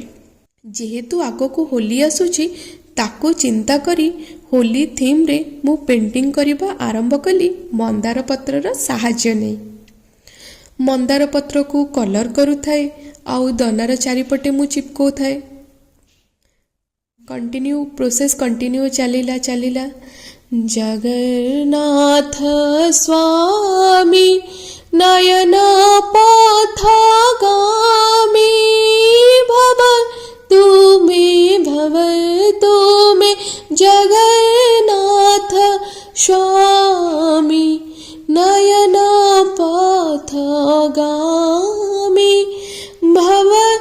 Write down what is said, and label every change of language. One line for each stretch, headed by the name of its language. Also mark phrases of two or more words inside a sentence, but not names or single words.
Odia: ଯେହେତୁ ଆଗକୁ ହୋଲି ଆସୁଛି ତାକୁ ଚିନ୍ତା କରି ହୋଲି ଥିମ ରେ ମୁଁ ପେଣ୍ଟିଂ କରିବା ଆରମ୍ଭ କଲି ମନ୍ଦାର ପତ୍ରର ସାହାଯ୍ୟ ନେଇ। ମନ୍ଦାର ପତ୍ର କୁ କଲର କରୁଥାଏ ଆଉ ଦନାର ଚାରିପଟେ ମୁଁ ଚିପକୁ ଥାଏ।
English: continue process continue चलिला।
Sanskrit: जगन्नाथ स्वामी नयन पथगामी भव तुमे जगन्नाथ स्वामी नयन पथगामी भव